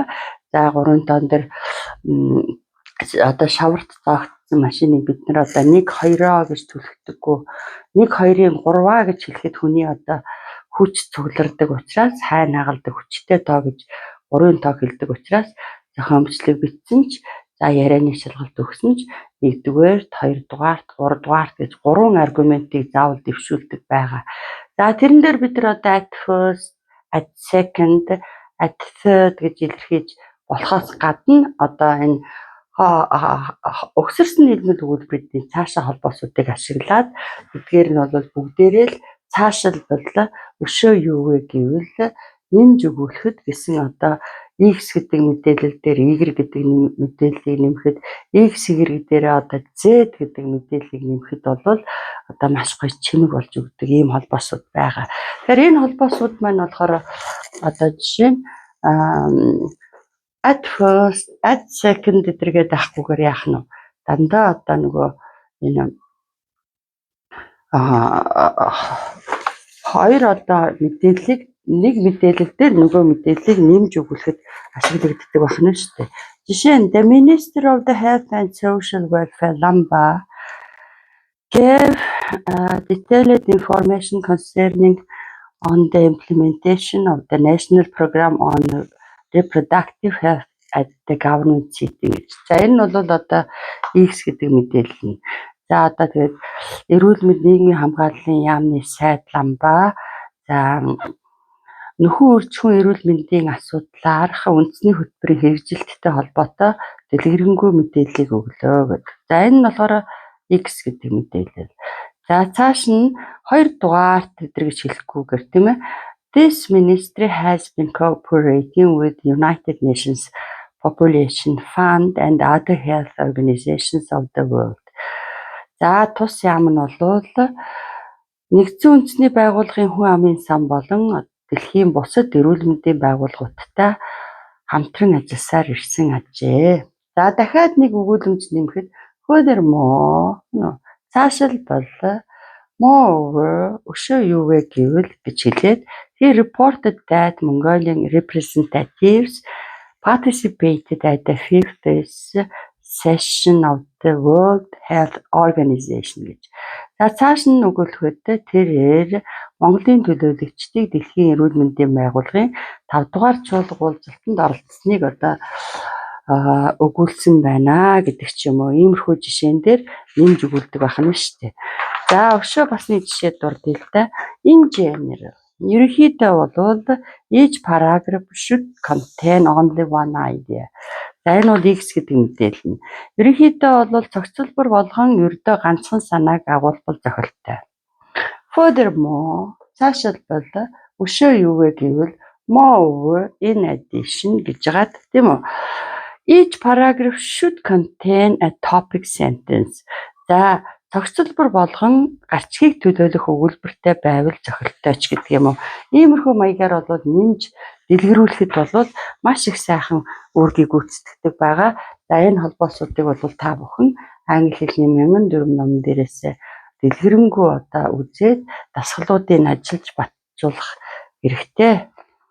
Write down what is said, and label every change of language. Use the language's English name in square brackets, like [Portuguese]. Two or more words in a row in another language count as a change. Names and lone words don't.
[Mongolian] За 3-ын тоон дээр одоо шаварт зоогдсон машиныг бид нар одоо 1-2 гэж түлхдэггүй 1-2-ын 3 гэж хэлэхэд хүний одоо хүч цуглардаг учраас хайн хагалдаг хүчтэй тоо гэж 3-ын тоо хэлдэг учраас зохион бичлэг бичсэн ч за ярианы шалгалт өгсөн ч 1-р, 2-р, 3-р гэж 3 аргументыг заавал дэвшүүлдэг байгаа. За тэрэн дээр бид нар одоо [English] at first, at second, at third [Mongolian] гэж илэрхийлж болохоос гадна одоо энэ өгсөрсөн нийгмийн төгөлбөрийн цаашаа холбоосуудыг ашиглаад эдгээр нь бол бүгдээрээ л цаашаалбал өшөө юу вэ гэвэл нэмж өгүүлэхэд гэсэн одоо x гэдэг мэдээлэл дээр y гэдэг мэдээллийг нэмэхэд x y дээр одоо z гэдэг мэдээллийг нэмэхэд бол одоо маш гоё чимэг болж өгдөг ийм холбоосууд байгаа. Тэгэхээр энэ холбоосууд маань болохоор одоо жишээ нь [English] at first, at second [Mongolian] гэдэргээд авахгүйгээр яах нь дандаа одоо нөгөө энэ хоёр одоо мэдээллийг нэг мэдээлэл дээр нөгөө мэдээллийг нэмж өгүүлэхэд ашиглагддаг байна шүү дээ. [English] Жишээ нь the Minister of the Health and Social Welfare Lamba gave detailed information concerning on the implementation of the National Program on Reproductive Health at the government sitting. [Mongolian] За энэ нь бол одоо X гэдэг мэдээлэл нь. За одоо тэгээд эрүүл мэнд нийгмийн хамгааллын яамны сайд Лamba за нөхөн үржихүүн эрүүл мэндийн асуудлаарх үндэсний хөтөлбөрийн хэрэгжилттэй холбоотой дэлгэрэнгүй мэдээллийг өглөө гэдэг. За энэ нь болохоор X гэдэг мэдээлэл. За цааш нь 2 дугаарт гэж хэлэхгүйгээр тийм ээ. [English] This ministry has been cooperating with United Nations Population Fund and other health organizations of the world. [Mongolian] За тус яам нь бол нэгдсэн үндэсний байгууллагын хүн амын сан болон дэлхийн бусад эрүүл мэндийн байгууллагуудтай хамтран ажилласаар ирсэн ажээ. За дахиад нэг өгүүлэмж нэмэхэд [English] furthermore цаашаалбал moreover [Mongolian] өшөө юу вэ гэвэл гэж хэлээд [English] he reported that Mongolian representatives participated at the 5th session of the World Health Organization гэж. [Mongolian] За цааш нь өгүүлэхэд тэрээр Монголын төлөөлөгчдийг дэлхийн эрүүл мэндийн байгууллагын 5 дугаар чуулга уулзалтанд оролцсныг одоо өгүүлсэн байна гэдэг ч юм уу. Иймэрхүү жишээн дээр нэмж өгүүлдэг байна шүү дээ. За өшөө бас нэг жишээ дурдъя л да. [English] In general [Mongolian] ерөнхийдөө бол [English] each paragraph should contain only one idea. [Mongolian] За энэ бол X гэдэг мэдээлэл нь. Ерөнхийдөө бол зохицуулбар болгон ердөө ганцхан санааг агуулбал зохилттой. Furthermore цаашаалбал өшөө юу вэ гэвэл [English] moreover in addition [Mongolian] гэж байгаа тийм үү. [English] Each paragraph should contain a topic sentence. [Mongolian] За Цогцлбор болгон гарчгийг төлөөлөх өгүүлбэртэй байвал зохилттой ч гэдэг юм уу. Иймэрхүү маягаар бол нэмж дэлгэрүүлэхэд бол маш их сайхан үүргийг гүйцэтгэдэг байгаа. За энэ холбоосуудыг бол та бүхэн англи хэлний 1004 ном дээрээс дэлгэрэнгүй одоо үзээд дасгалуудыг ажиллаж батжуулах хэрэгтэй